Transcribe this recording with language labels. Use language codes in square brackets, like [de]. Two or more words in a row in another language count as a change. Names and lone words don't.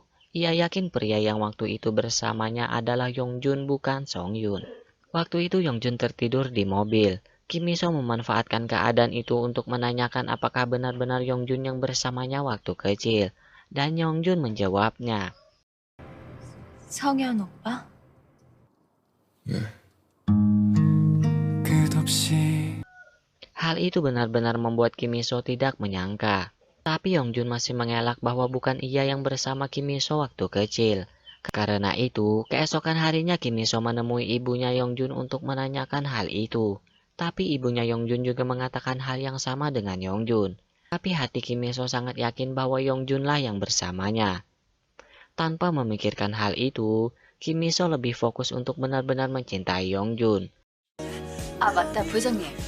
[id] Ia yakin pria yang waktu itu bersamanya adalah Yongjun bukan Songyun. Waktu itu Yongjun tertidur di mobil. Kim Miso memanfaatkan keadaan itu untuk menanyakan apakah benar-benar Yongjun yang bersamanya waktu kecil. Dan Yongjun menjawabnya. [ko] 성현 오빠? [id] Hal itu benar-benar membuat Kim Miso tidak menyangka. Tapi Yongjun masih mengelak bahwa bukan ia yang bersama Kim Miso waktu kecil. Karena itu, keesokan harinya Kim Miso menemui ibunya Yongjun untuk menanyakan hal itu. Tapi ibunya Yongjun juga mengatakan hal yang sama dengan Yongjun. Tapi hati Kim Miso sangat yakin bahwa Yongjunlah yang bersamanya. Tanpa memikirkan hal itu, Kim Miso lebih fokus untuk benar-benar mencintai Yongjun. [ko] 아 맞다 부회장님.